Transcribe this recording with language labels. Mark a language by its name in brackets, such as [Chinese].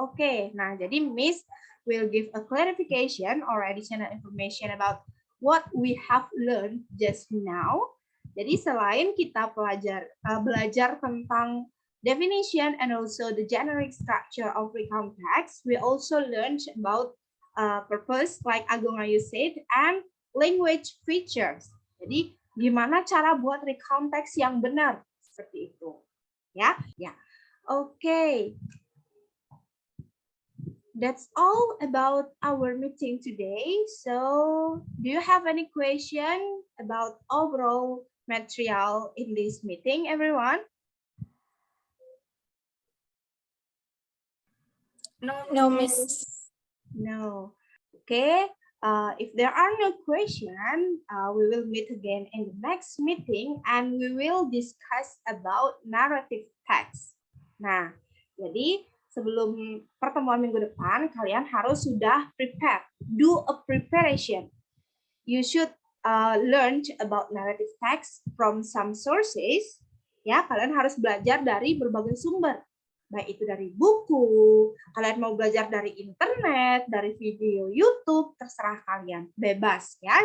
[English] Okay, nah jadi Miss will give a clarification or additional information about what we have learned just now. [Indonesian] Jadi selain kita belajar tentang [English] definition and also the generic structure of recount text, we also learned about purpose, like Agung Ayu said, and language features. [Indonesian] Jadi gimana cara buat recount text yang benar seperti itu, ya, ya. [English] Okay. That's all about our meeting today. So, do you have any question about overall material in this meeting, everyone? No, Miss. No. Okay. If there are no questions, we will meet again in the next meeting and we will discuss about narrative text. [Indonesian] Nah, jadi sebelum pertemuan minggu depan, kalian harus sudah prepare, [English] do a preparation. You should learn about narrative text from some sources. [Indonesian] Ya, kalian harus belajar dari berbagai sumber. Baik itu dari buku, kalian mau belajar dari internet, dari video YouTube, terserah kalian, bebas ya.